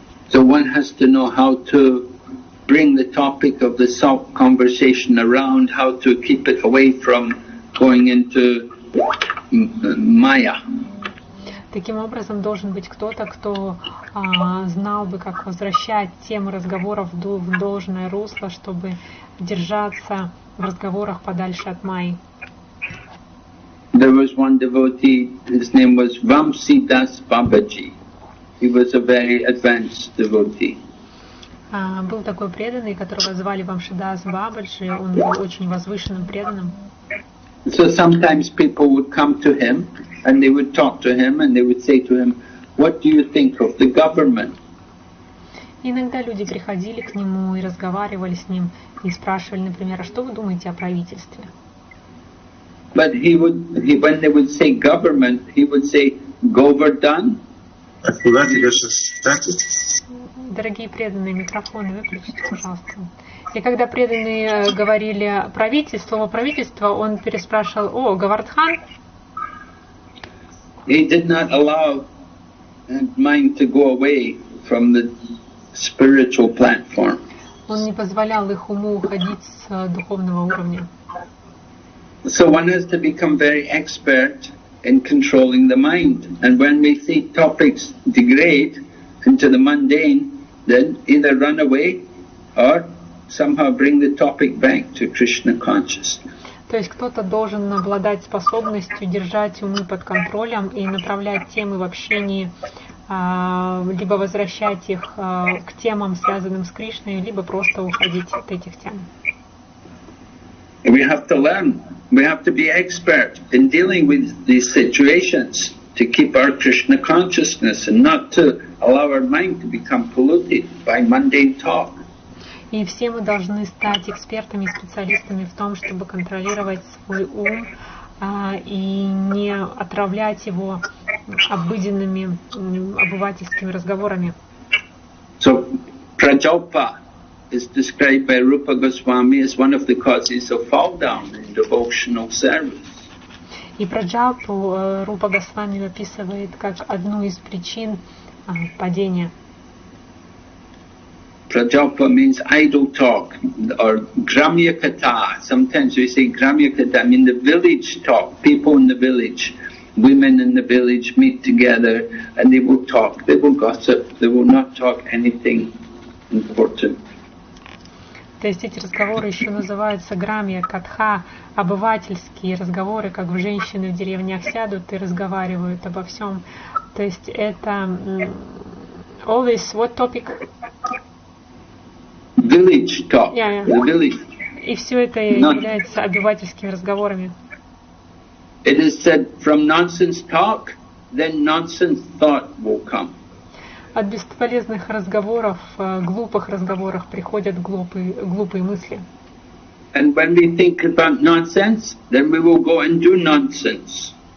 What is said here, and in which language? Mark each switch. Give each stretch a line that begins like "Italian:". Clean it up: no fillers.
English: So one has to know how to bring the topic of the conversation around, how to keep it away from going into Maya.
Russian: Таким образом, должен быть кто-то, кто знал бы, как возвращать темы разговоров в должное русло, чтобы держаться в разговорах подальше от Майи.
English: There was one devotee, his name was Vamsidas Babaji. He was a very advanced devotee.
Russian: Был такой преданный, которого звали Вамшидас Бабаджи, он был очень возвышенным преданным.
English: So sometimes people would come to him and they would talk to him and they would say to him, "What do you think of the government?"
Russian: Иногда люди приходили к нему и разговаривали с ним и спрашивали, например, а что вы думаете о правительстве?
English: But when they would say government, he would say, "Govardhan."
Russian: А куда тебе шестнадцать? Дорогие преданные, микрофоны выключите, пожалуйста. И когда преданные говорили слово правительство, он переспрашивал, о, Говардхан?
English: He did not allow mind to go away from the spiritual platform.
Russian: Он не позволял их уму уходить с духовного уровня.
English: So one has to become very expert in controlling the mind. And when we see topics degrade into the mundane, then either run away or somehow bring the topic back to Krishna consciousness.
Russian: То есть кто-то должен обладать способностью держать умы под контролем и направлять темы в общении, либо возвращать их к темам, связанным с Кришной, либо просто уходить от этих тем.
English: We have to learn. We have to be expert in dealing with these situations to keep our Krishna consciousness and not to allow our mind to become polluted by mundane talk.
Russian: И все мы должны стать экспертами и специалистами в том, чтобы контролировать свой ум и не отравлять его обыденными обывательскими разговорами.
English: So, Prajalpa is described by Rupa Goswami as one of the causes of fall down in devotional service.
Russian: И Праджалпу Рупа Госвами описывает как одну из причин падения.
English: Prajalpa means idle talk or Gramya Katha. Sometimes we say Gramya Katha, I mean the village talk. People in the village, women in the village meet together and they will talk, they will gossip, they will not talk anything important.
Russian: То есть эти разговоры еще называются грамья, катха, обывательские разговоры, как женщины в деревнях сядут и разговаривают обо всем. То есть это
English: always what topic? Village talk. The village.
Russian: И все это является обывательскими разговорами.
English: It is said from nonsense talk, then nonsense thought will come.
Russian: От бесполезных разговоров, глупых разговоров приходят глупые мысли.
English: And when we think about nonsense, then we will go and do nonsense.